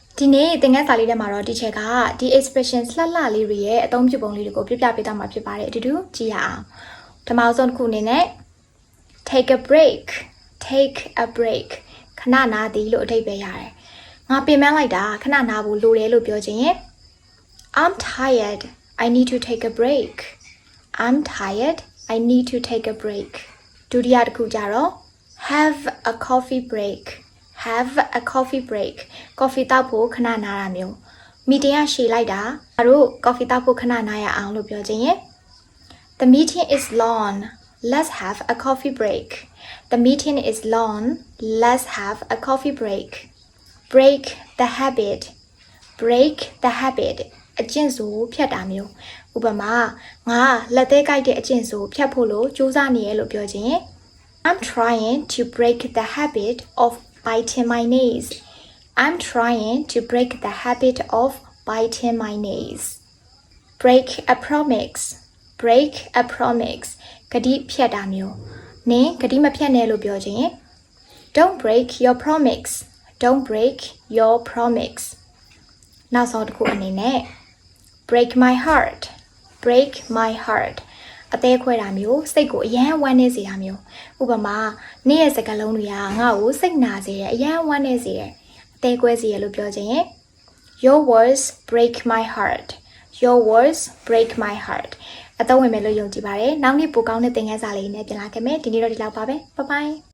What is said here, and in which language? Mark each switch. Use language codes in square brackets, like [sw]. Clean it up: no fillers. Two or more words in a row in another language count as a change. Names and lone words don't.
[my] ဒီနေ့သင်ခန်းစာလေးထဲမှာတော့ teacher ကဒီ expression လှလှလေးတွေရဲ့အသုံးပြုပုံလေးတွေကိုပြပြပေးသွားမှာဖြစ်ပါတယ်အတူတူကြည့်ရအောင်ပထမဆုံးတစ်ခုအနေနဲ့ [en] take a break [my] ခဏနာသည်လို့အဓိပ္ပာယ်ရတယ်ငါပင်ပန်းလိုက်တာခဏနာဖို့လိုတယ်လို့ပြောချင်ရင် [en] I'm tired I need to take a break I'm tired I need to take a break [my] ဒုတိယတစ်ခုကြတော့ [en] have a coffee break [my] coffee တောက်ဖို့ခဏနာတာမျိုးမီတင်ကရှည်လိုက်တာငါတို့ coffee တောက်ဖို့ခဏနာရအောင်လို့ပြောချင်ရင် [en] The meeting is long let's have a coffee break The meeting is long let's have a coffee break break the habit [my] အကျင့်ဆိုဖြတ်တာမျိုးဥပမာငါလက်သေးကိုက်တဲ့အကျင့်ဆိုဖြတ်ဖို့လို့ကြိုးစားနေရလို့ပြောချင်ရင် [en] I'm trying to break the habit of biting my nails I'm trying to break the habit of biting my nails break a promise [my] ဂတိဖြတ်တာမျိုးနင်ဂတိမဖြတ်နဲ့လို့ပြောချင်ရင် [en] Don't break your promise [my] နောက်ဆုံးတစ်ခုအနေနဲ့ [en] break my heart [my] အသေးခွဲတာမျိုးစိတ်ကိုအယမ်းဝမ်းနေစေတာမျိုးဥပမာနေ့ရဲ့စကားလုံးတွေကငါ့ကိုစိတ်နာစေတယ်အယမ်းဝမ်းနေစေတယ်အသေးခွဲစေရလို့ပြောချင်ရင် [en] Your words break my heart [my] အသုံးဝင်မယ်လို့ယုံကြည်ပါတယ်နောက်နေ့ပိုကောင်းတဲ့သင်ခန်းစာလေးနဲ့ပြန်လာခဲ့မယ်ဒီနေ့တော့ဒီလောက်ပါပဲ [en] bye bye